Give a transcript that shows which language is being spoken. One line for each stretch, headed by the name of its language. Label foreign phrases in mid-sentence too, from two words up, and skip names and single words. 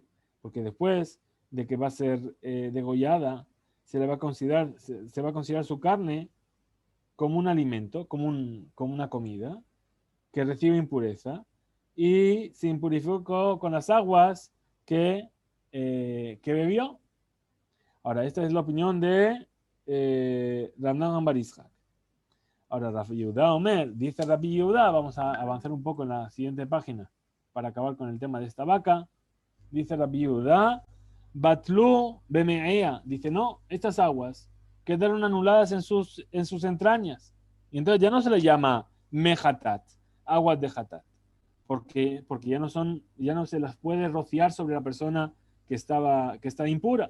Spanish: Porque después de que va a ser degollada, se va a considerar su carne como un alimento, como una comida que recibe impureza y se impurificó con las aguas que bebió. Ahora, esta es la opinión de Rav Nachman Bar Yitzhak. Ahora, Rabbi Yehuda Omer, dice Rabbi Yehuda, vamos a avanzar un poco en la siguiente página para acabar con el tema de esta vaca. Dice Rabbi Yehuda,
Hebrew: בטלו במעיה,
Spanish: dice, no, estas aguas quedaron anuladas en sus entrañas. Y entonces ya no se le llama Mehatat, aguas de Hatat, porque ya no se las puede rociar sobre la persona que está impura.